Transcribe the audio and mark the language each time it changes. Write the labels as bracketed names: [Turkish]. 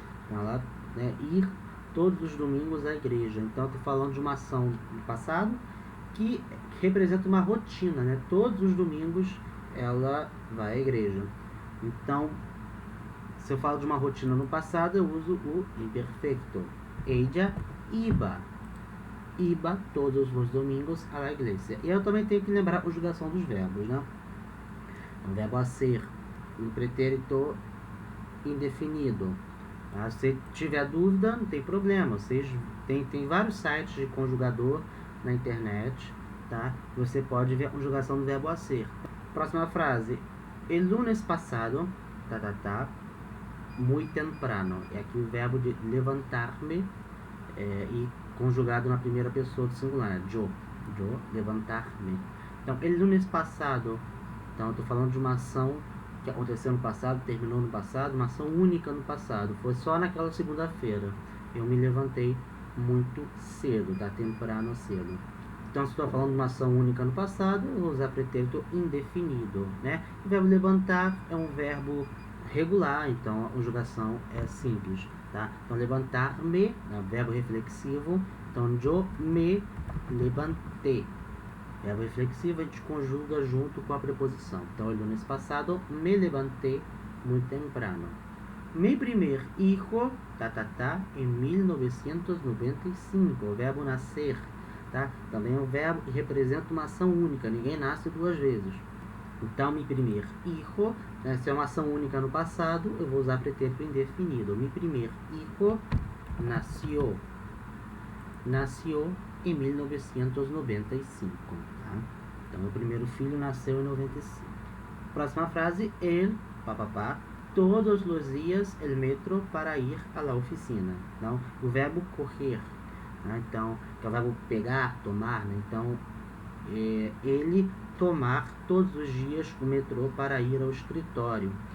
[Portuguese] Então, ela, né, ir todos os domingos à igreja. Então, eu estou falando de uma ação do passado que representa uma rotina, né? Todos os domingos ela vai à igreja. Então, se eu falo de uma rotina no passado, eu uso o imperfecto. [Spanish] Ella iba todos os domingos à la iglesia. [Portuguese] E eu também tenho que lembrar a conjugação dos verbos, né? O verbo hacer, um pretérito indefinido. Se tiver dúvida, não tem problema. Vocês tem vários sites de conjugador na internet, tá? Você pode ver a conjugação do verbo hacer. Próxima frase. [Spanish] El lunes pasado, muy temprano. [Portuguese] É aqui o verbo de levantar-me e conjugado na primeira pessoa do singular. Yo, levantar-me. Então, [Spanish] el lunes [Portuguese] passado. Então, eu estou falando de uma ação que aconteceu no passado, terminou no passado, uma ação única no passado. Foi só naquela segunda-feira. Eu me levantei muito cedo, tá? Temprano, cedo. Então, se estou falando de uma ação única no passado, eu vou usar pretérito indefinido, né? O verbo levantar é um verbo regular, então a conjugação é simples, tá? Então, levantar-me, né? Verbo reflexivo. Então, [Spanish] yo me levanté. [Portuguese] Verbo reflexivo a gente conjuga junto com a preposição. [Spanish] Então, el lunes passado, me levanté muy temprano. Mi primer hijo, em 1995. [Portuguese] O verbo nascer, tá? Também é um verbo que representa uma ação única. Ninguém nasce duas vezes. Então, [Spanish] mi primer hijo, [Portuguese] né? Se é uma ação única no passado, eu vou usar pretérito indefinido. [Spanish] Mi primer hijo nació em 1995, tá? [Portuguese] Então, meu primeiro filho nasceu em 95. Próxima frase, el, todos os dias [Spanish] el metro [Portuguese] para ir à la oficina. Então, o verbo correr, né? Então, que é o verbo pegar, tomar, né? Então, ele tomar todos os dias o metrô para ir ao escritório.